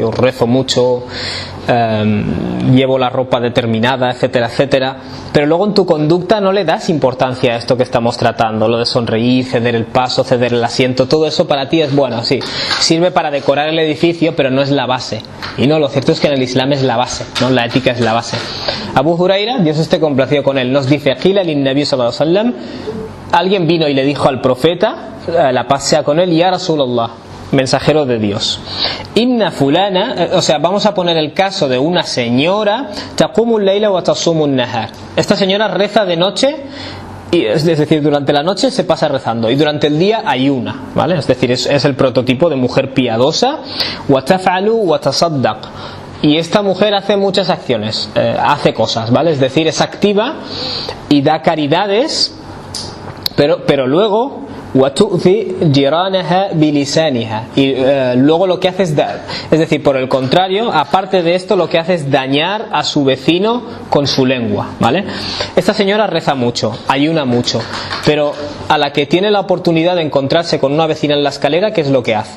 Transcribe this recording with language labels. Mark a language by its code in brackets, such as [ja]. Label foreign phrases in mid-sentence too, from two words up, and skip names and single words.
[es] Yo rezo mucho, llevo la ropa determinada, etcétera, etcétera, pero luego en tu conducta no le das importancia a esto que estamos tratando, lo de sonreír, ceder el paso, ceder el asiento, todo eso para ti es bueno, sí, sirve para decorar el edificio, pero no es la base. Y no, lo cierto es que en el Islam es la base, ¿no? La ética es la base. Abu Huraira, Dios esté complacido con él, nos dice, [ar] قيل للنبي صلى الله عليه وسلم, [es] alguien vino y le dijo al profeta, la paz sea con él, [ar] يا رسول الله, [es] mensajero de Dios, [ar] إن فلانة, [es] o sea, vamos a poner el caso de una señora, [ar] تقوم الليل وتصوم النهار. [es] Esta señora reza de noche, y es decir, durante la noche se pasa rezando y durante el día ayuna, ¿vale? Es decir, es el prototipo de mujer piadosa. [ar] وتفعل وتصدق, [es] y esta mujer hace muchas acciones, hace cosas, ¿vale? Es decir, es activa y da caridades, pero luego [ar] وَتُؤْذِي جِرَانَهَا بِلِسَانِهَا, [es] y luego lo que hace es decir, por el contrario, aparte de esto, lo que hace es dañar a su vecino con su lengua, ¿vale? Esta señora reza mucho, ayuna mucho, pero a la que tiene la oportunidad de encontrarse con una vecina en la escalera, ¿qué es lo que hace?